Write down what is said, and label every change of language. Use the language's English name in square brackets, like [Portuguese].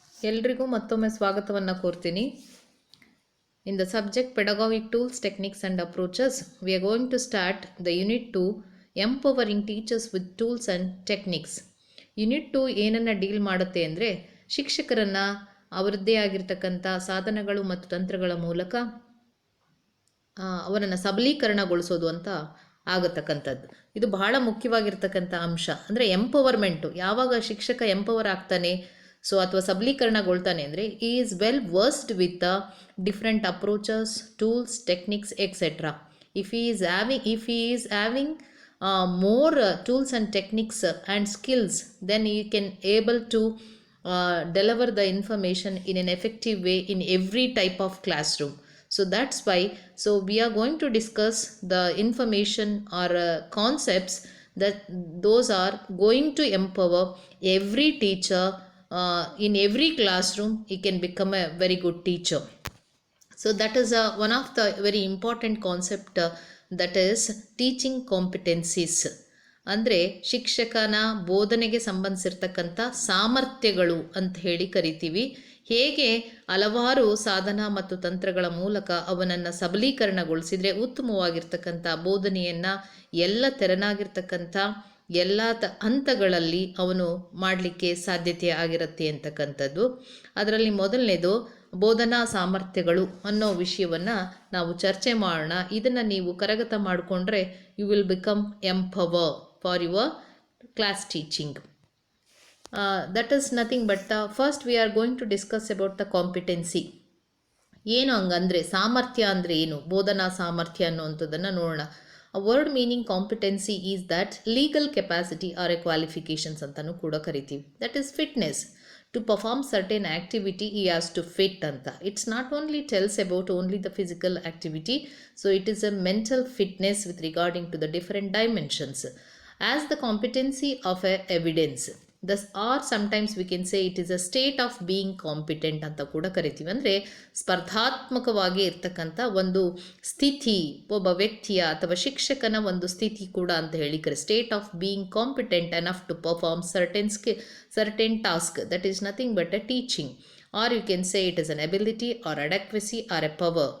[Kannada] ಎಲ್ರಿಗೂ ಮತ್ತೊಮ್ಮೆ ಸ್ವಾಗತವನ್ನು ಕೋರ್ತೀನಿ. [English] In the subject pedagogic tools, techniques and approaches, we are going to start the unit 2 empowering teachers with tools and techniques. [Kannada] Unit 2 ಏನನ್ನು deal ಮಾಡುತ್ತೆ ಅಂದರೆ ಶಿಕ್ಷಕರನ್ನು ಅವರದ್ದೇ ಆಗಿರ್ತಕ್ಕಂಥ ಸಾಧನಗಳು ಮತ್ತು ತಂತ್ರಗಳ ಮೂಲಕ ಅವರನ್ನು ಸಬಲೀಕರಣಗೊಳಿಸೋದು ಅಂತ ಆಗತಕ್ಕಂಥದ್ದು. ಇದು ಬಹಳ ಮುಖ್ಯವಾಗಿರ್ತಕ್ಕಂಥ ಅಂಶ. ಅಂದರೆ ಎಂಪವರ್ಮೆಂಟು, ಯಾವಾಗ ಶಿಕ್ಷಕ ಎಂಪವರ್ ಆಗ್ತಾನೆ ಅಥವಾ ಸಬಲೀಕರಣಗೊಳ್ತಾನೆ ಅಂದರೆ [English] ಈ is well versed with the different approaches, tools, techniques etcetera. If he is having more tools and techniques and skills, then he can able to deliver the information in an effective way in every type of classroom. So that's why we are going to discuss the information or concepts that those are going to empower every teacher. In every classroom he can become a very good teacher. So that is one of the very important concept, that is teaching competencies. [Kannada] ಅಂದರೆ ಶಿಕ್ಷಕನ ಬೋಧನೆಗೆ ಸಂಬಂಧಿಸಿರ್ತಕ್ಕಂಥ ಸಾಮರ್ಥ್ಯಗಳು ಅಂತ ಹೇಳಿ ಕರಿತೀವಿ. ಹೇಗೆ ಹಲವಾರು ಸಾಧನ ಮತ್ತು ತಂತ್ರಗಳ ಮೂಲಕ ಅವನನ್ನು ಸಬಲೀಕರಣಗೊಳಿಸಿದರೆ ಉತ್ತಮವಾಗಿರ್ತಕ್ಕಂಥ ಬೋಧನೆಯನ್ನು ಎಲ್ಲ ತೆರನಾಗಿರ್ತಕ್ಕಂಥ ಎಲ್ಲ ಹಂತಗಳಲ್ಲಿ ಅವನು ಮಾಡಲಿಕ್ಕೆ ಸಾಧ್ಯತೆ ಆಗಿರುತ್ತೆ ಅಂತಕ್ಕಂಥದ್ದು. ಅದರಲ್ಲಿ ಮೊದಲನೇದು ಬೋಧನಾ ಸಾಮರ್ಥ್ಯಗಳು ಅನ್ನೋ ವಿಷಯವನ್ನು ನಾವು ಚರ್ಚೆ ಮಾಡೋಣ. ಇದನ್ನು ನೀವು ಕರಗತ ಮಾಡಿಕೊಂಡ್ರೆ [English] You will become empower for your class teaching. That is nothing but first we are going to discuss about the competency. [Kannada] ಏನು ಹಂಗಂದರೆ ಸಾಮರ್ಥ್ಯ ಅಂದರೆ ಏನು, ಬೋಧನಾ ಸಾಮರ್ಥ್ಯ ಅನ್ನುವಂಥದ್ದನ್ನು ನೋಡೋಣ. [English] A word meaning competency is that legal capacity or a qualifications [Kannada] ಅಂತಲೂ ಕೂಡ ಕರಿತೀವಿ. [English] That is fitness. To perform certain activity he has to fit ಅಂತ. It's not only tells about only the physical activity, so it is a mental fitness with regarding to the different dimensions. As the competency of a evidence, thus or sometimes we can say it is a state of being competent [Kannada] ಅಂತ ಕೂಡ ಕರಿತೀವಿ. ಅಂದರೆ ಸ್ಪರ್ಧಾತ್ಮಕವಾಗಿ ಇರ್ತಕ್ಕಂಥ ಒಂದು ಸ್ಥಿತಿ, ಒಬ್ಬ ವ್ಯಕ್ತಿಯ ಅಥವಾ ಶಿಕ್ಷಕನ ಒಂದು ಸ್ಥಿತಿ ಕೂಡ ಅಂತ ಹೇಳಿ [English] State of being competent enough to perform certain task, that is nothing but a teaching, or you can say it is an ability or adequacy or a power.